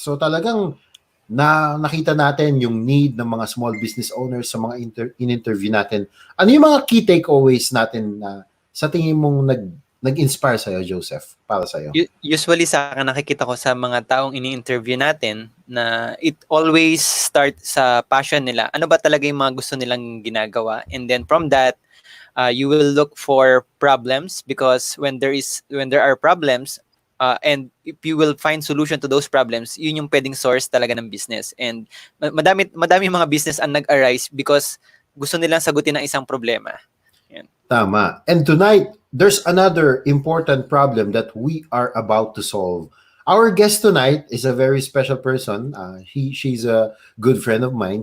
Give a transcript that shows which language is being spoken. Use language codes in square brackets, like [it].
[tl] So talagang nakita natin yung need ng mga small business owners sa mga in-interview natin. Ano yung mga key takeaways natin na sa tingin mong nag-inspire sa'yo, Joseph, para sa'yo? Usually sa akin nakikita ko sa mga taong ini-interview natin na [en] it always start [tl] sa passion nila. Ano ba talaga yung mga gusto nilang ginagawa? [en] And then from that, you will look for problems because when there are problems, and if you will find solution to those problems, [tl] yun yung pwedeng source talaga ng business. And madami mga business ang nag-arise because gusto nilang sagutin ang isang problema. Yan. Tama. [en] And tonight, there's another important problem that we are about to solve. Our guest tonight is a very special person. She's a good friend of mine.